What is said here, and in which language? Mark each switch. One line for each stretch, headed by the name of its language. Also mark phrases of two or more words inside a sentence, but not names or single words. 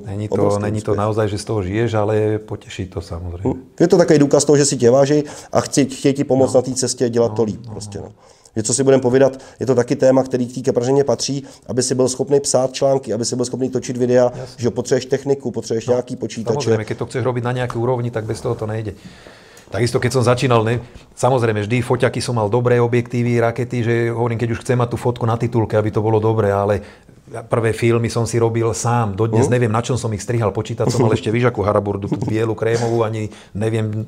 Czech: Není to naozaj, že z toho žiješ, ale poteší to samozřejmě. Je to takový důkaz toho, že si tě váží a chtějí ti pomoct na té cestě dělat to líp. Prostě, no. Že co si budeme povídat, je to taky téma, který k té kaprařině patří, aby si byl schopný psát články, aby si byl schopný točit videa, že potřebuješ techniku, potřebuješ nějaký počítače.
Slovak: Samozrejme, keď to chceš robiť na nejakej úrovni, tak bez toho to nejde. Takisto, keď som začínal, samozrejme, vždy foťaky som mal dobré objektívy, rakety, že hovorím, keď už chcem mať tú fotku na titulke, aby to bolo dobré, ale prvé filmy som si robil sám. Dodnes neviem, na čom som ich strihal. Počítať som mal ešte výžakú haraburdu, tú bielu, krémovú, ani neviem.